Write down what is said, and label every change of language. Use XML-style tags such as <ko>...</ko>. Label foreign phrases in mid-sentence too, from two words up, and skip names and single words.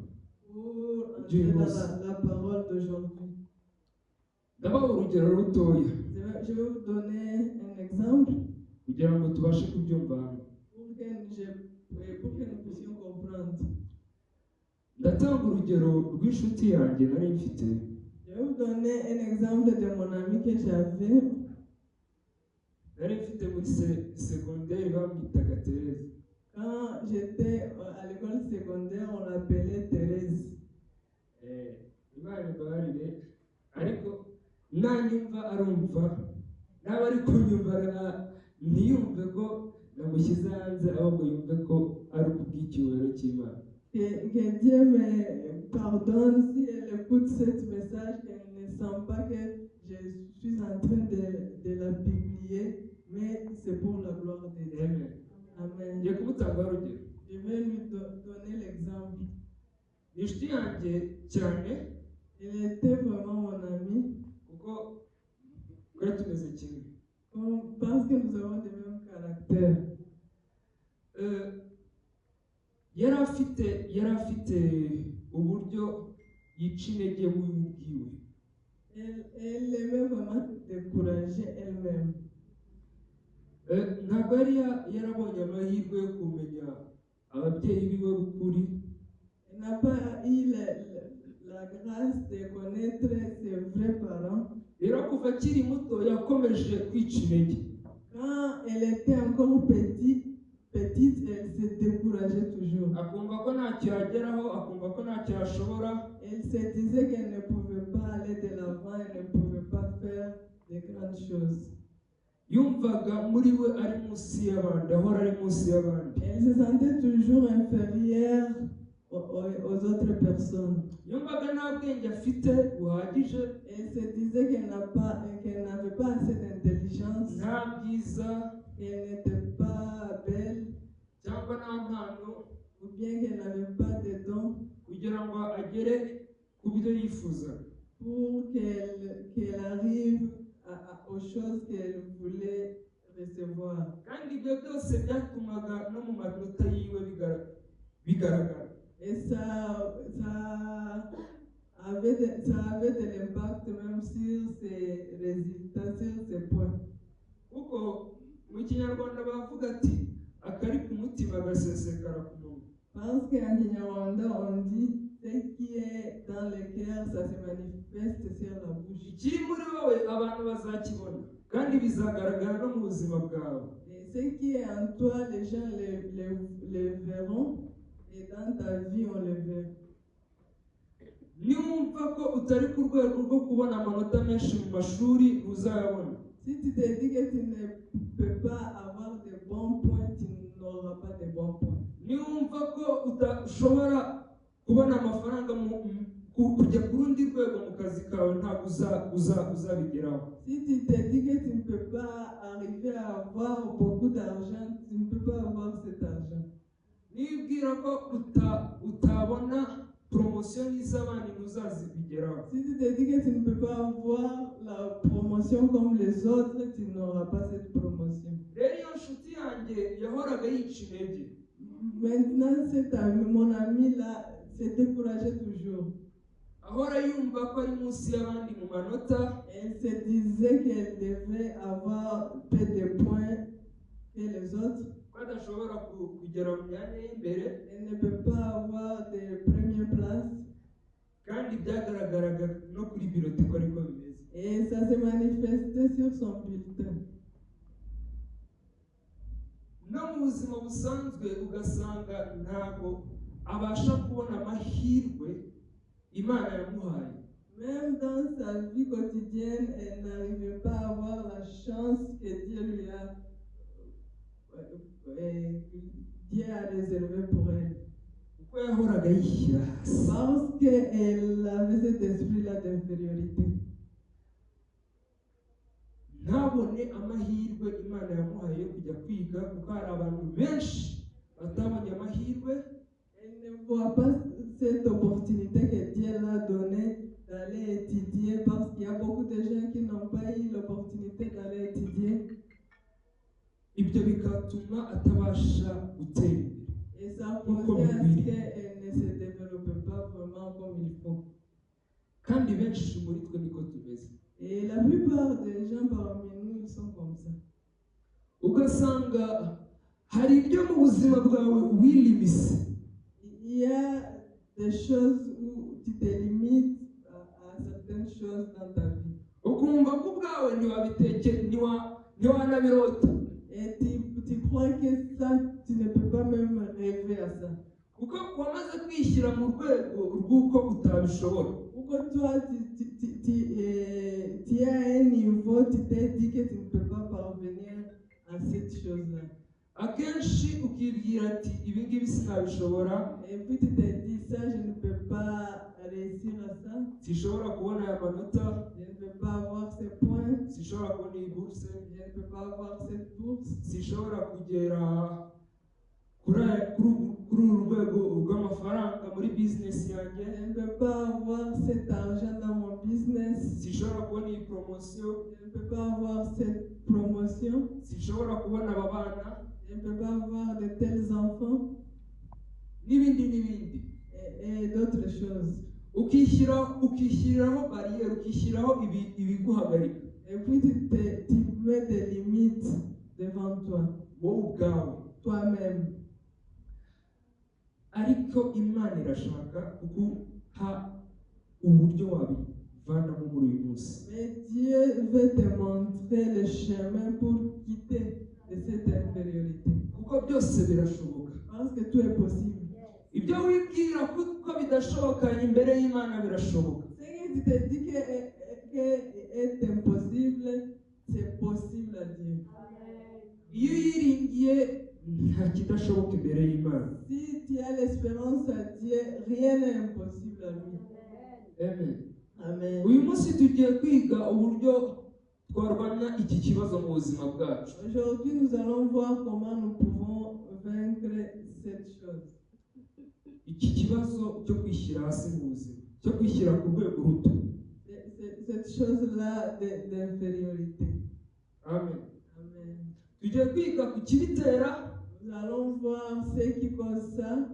<fr>pour entrer dans la parole d'aujourd'hui.</fr> <rw>ndabaha urugero rutoya</rw> <fr>Je vais vous donner un exemple</fr> <rw>kugira ngo tubashe kubyumva.</rw> <fr>pour que nous puissions comprendre.</fr> <rw>ndatanga urugero rw'inshuti yanjye nari mfite.</rw> <fr>Je vais vous donner un exemple de mon ami que j'avais.</fr> <rw>nari mfite muri secondaire bamwitaga Thérèse.</rw> <fr>Quand j'étais à l'école secondaire, on l'appelait Thérèse.</fr> <rw>imana imbabarire ariko nanyumva arumva n'aba ari kunyumva ntiyumve ko namushyize hanze ahubwo yumve ko ari kubw'icyubahiro cy'Imana.</rw> <fr>Que Dieu me pardonne si elle écoute ce message, qu'elle ne sent pas que je suis en train de la publier, mais c'est pour la gloire de Dieu.</fr> <rw>Amen.</rw> <fr>Amen.</fr> <rw>ngiye kumutangaho urugero.</rw> <fr>Je vais lui donner l'exemple.</fr> <rw>inshuti yanjye cyane</rw> <fr>Il était vraiment mon ami.</fr> <rw>kuko twari tumeze kimwe.</rw> <fr>Parce que nous avons le même caractère.</fr> <rw>yari afite uburyo yica intege we ubwiwe.</rw> <fr>Elle aimait vraiment se décourager elle-même.</fr> <rw>ntabwo yari yarabonye amahirwe yo kumenya ababyeyi biwe b'ukuri.</rw> <fr>Elle n'a pas eu la grâce de connaître ses vrais parents.</fr> <rw>rero kuva akiri muto yakomeje kwica intege.</rw> <fr>Quand elle était encore petite, elle se décourageait toujours.</fr> <rw>akumva ko ntacyo yageraho, akumva ko ntacyo yashobora.</rw> <fr>Elle se disait qu'elle ne pouvait pas aller de l'avant, elle ne pouvait pas faire de grandes choses.</fr> <rw>yumvaga muri we ari munsi y'abandi, ahora ari munsi y'abandi.</rw> <fr>Elle se sentait toujours inférieure aux autres personnes.</fr> <rw>yumvaga nta bwenge afite buhagije.</rw> <fr>Elle se disait qu'elle n'avait pas assez d'intelligence,</fr> <rw>nta bwiza</rw> <fr>qu'elle n'était pas belle,</fr> <rw>cyangwa nta mpano</rw> <fr>ou bien qu'elle n'avait pas de dons</fr> <rw>kugira ngo agere ku byo yifuza.</rw> <fr>pour qu'elle arrive aux choses qu'elle voulait recevoir.</fr> <rw>kandi ibyo byose byatumaga no mu manota yiwe bigaragara.</rw> <fr>Et ça avait de l'impact même sur ses résultats, sur ses points.</fr> <rw>kuko mu kinyarwanda bavuga ati akari ku mutima gasesekara ku munwa.</rw> <fr>Parce qu'en Kinyarwanda, on dit ce qui est dans le cœur, ça se manifeste sur la bouche.</fr> <rw>ikiri muri wowe abantu bazakibona kandi bizagaragara no mu buzima bwawe.</rw> <fr>Et ce qui est en toi, les gens le verront, et dans ta vie, on le verra.</fr> <rw>niwumva ko utari ku rwego rwo kubona amanota menshi mu mashuri uzayabona.</rw> <fr>Si tu te dis que tu ne peux pas avoir de bons points, tu n'auras pas de bons points.</fr> <rw>niwumva ko udashobora kubona amafaranga kujya ku rundi rwego mu kazi kawe ntabwo uzabigeraho.</rw> <fr>Si tu te dis que tu ne peux pas arriver à avoir beaucoup d'argent, tu ne peux pas avoir cet argent.</fr> <rw>nibwira ko utabona promotion y'iz'abandi ntuzazibigeraho.</rw> <fr>Si tu te dis que tu ne peux pas avoir la promotion comme les autres, tu n'auras pas cette promotion.</fr> <rw>rero iyo nshuti yanjye yahoraga yica intege.</rw> <fr>Maintenant, mon ami là, se décourageait toujours.</fr> <rw>ahora yumva ko ari munsi y'abandi mu manota,</rw> <fr>Elle se disait qu'elle devait avoir peu de points que les autres.</fr> <rw>ko adashobora kugera mu myanya y'imbere,</rw> <fr>Elle ne peut pas avoir de première place.</fr> <rw>kandi byagaragaraga no kuri birote ko ariko bimeze.</rw> <fr>Et ça se manifestait sur son bulletin.</fr> <rw>No mu buzima busanzwe ugasanga ntabwo abasha kubona amahirwe Imana yamuhaye.</rw> <fr>Même dans sa vie quotidienne, elle n'arrivait pas à avoir la chance que Dieu lui a, Dieu a réservée pour elle.</fr> <rw>Kuko yahoraga yishyira hasi.</rw> <fr>Parce qu'elle avait cet esprit-là d'infériorité.</fr> <rw>Ntabone amahirwe Imana yamuhaye yo kujya kwiga, kuko hari abantu benshi batabonye amahirwe.</rw> <fr>Elle ne voit pas cette opportunité que Dieu l'a donnée d'aller étudier, parce qu'il y a beaucoup de gens qui n'ont pas eu l'opportunité d'aller étudier.</fr> <rw>Ibyo bigatuma atabasha gutera imbere.</rw> <fr>Et ça posait à ce qu'elle ne se développe pas vraiment comme il faut.</fr> <rw>Kandi benshi muri twe niko tumeze.</rw> <fr>Et la plupart des gens parmi nous, ils sont comme ça.</fr> <rw>Ugasanga hari ibyo mu buzima bwawe wilimise.</rw> <fr>Il y a des choses où tu te limites à certaines choses dans ta vie.</fr> <rw>Ukumva ko ubwawe ntiwanabirota.</rw> <fr>Et tu crois que ça, tu ne peux pas même rêver à ça.</fr> <rw>Kuko wamaze kwishyira mu rwego rw'uko utabishobora.</rw> <fr>Pourquoi toi, tu es à un niveau, tu t'es dit que tu ne peux pas parvenir à cette chose-là.</fr> <rw>Akenshi ukibwira ati ibi ngibi sinabishobora.</rw> <fr>Et puis tu te dis ça, je ne peux pas réussir à ça.</fr> <rw>Sinshobora kubona aya manota.</rw> <fr>Je ne peux pas avoir ces points.</fr> <rw>Sinshobora kubona iyi bourse.</rw> <fr>Je ne peux pas avoir cette bourse.</fr> <rw>Sinshobora kugera kuri uru rwego rw'amafaranga muri business yanjye.</rw> <fr>Je ne peux pas avoir cet argent dans mon business.</fr> <rw>Sinshobora kubona iyi promotion.</rw> <fr>Je ne peux pas avoir cette promotion.</fr> <rw>Sinshobora kubona aba bana.</rw> <fr>Je ne peux pas avoir de tels enfants.</fr> <rw>N'ibindi.</rw> <fr>Et d'autres choses.</fr> <rw>ukishyiriraho barrière, ukishyiraho ibiguhagarika.</rw> <fr>Et puis tu mets des limites devant toi.</fr> <rw>Wowe ubwawe.</rw> <fr>Toi-même.</fr> <rw>Ariko Imana irashaka kuguha uburyo wabivanamo muri uyu munsi.</rw> <fr>Mais Dieu veut te montrer le chemin pour quitter de cette infériorité.</fr> <rw>Kuko byose birashoboka.</rw> <fr>Parce que tout est possible.</fr> <rw>Ibyo wibwira ko bidashoboka imbere y'Imana birashoboka.</rw> <fr>Ce que tu te dis que est impossible, c'est possible à Dieu.</fr> <rw>Iyo yiringiye nta kidashoboka imbere y'Imana.</rw> <fr>Si tu as l'espérance à Dieu, rien n'est impossible à lui.</fr> <rw>Amen.</rw> <fr>Amen.</fr> <rw>Uyu munsi tugiye kwiga uburyo twarwanya iki kibazo mu buzima bwacu.</rw> <fr>Aujourd'hui, nous allons voir comment nous pouvons vaincre cette chose.</fr> <rw>Iki kibazo cyo kwishyira hasi mu buzima, cyo kwishyira ku rwego ruto.</rw> <fr>Cette chose-là d'infériorité.</fr> <rw>Amen.</rw> <fr>Amen.</fr> <rw>Tugiye kwiga ku kibitera.</rw> <fr>Nous allons voir ce qui cause ça.</fr>